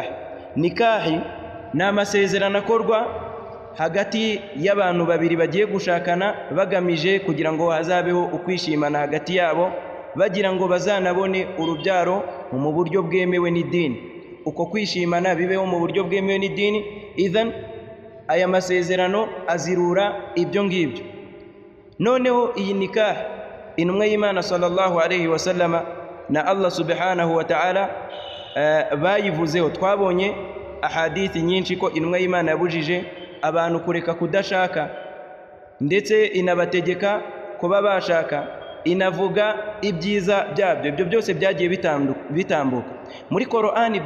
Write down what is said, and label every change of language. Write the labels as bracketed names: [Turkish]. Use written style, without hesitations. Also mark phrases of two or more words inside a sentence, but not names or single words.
[Kinyarwanda] Nikahi ni amasezerano akorwa hagati y'abantu babiri bagiye gushakana bagamije kugira ngo hazabeho ukwishimana hagati yabo, bagira ngo bazanabone urubyaro mu buryo bwemewe n'idini. Uko kwishimana bibeho mu buryo bwemewe n'idini. Idhan aya masezerano azirura ibyo ngibyo. Noneho iyi nikah intumwa y'Imana [Arabic] صلى الله عليه وسلم [Kinyarwanda] na Allah [Arabic] سبحانه وتعالى [Kinyarwanda] bayivuzeho. Twabonye ahadithi nyinshi ko intumwa y'Imana yabujije abantu kureka kudashaka, ndetse inabategeka kuba bashaka, inavuga ibyiza byabyo. Ibyo byose byagiye bitambuka muri Qur'ani.